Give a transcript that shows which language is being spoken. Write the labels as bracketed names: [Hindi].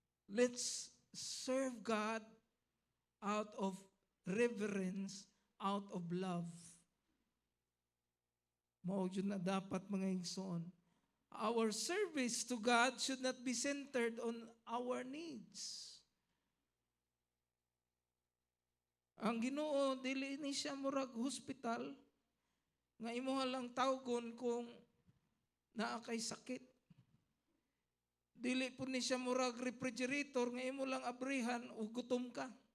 [English] Let's serve God out of reverence, out of love. [Cebuano] Mao jud na dapat mga igsoon. [English] Our service to God should not be centered on our needs. [Cebuano] Ang Ginoo dili ni siya murag hospital nga imuha lang tawgon kung naa kay sakit. Dili po ni siya murag refrigerator nga imo lang abrihan o gutom ka.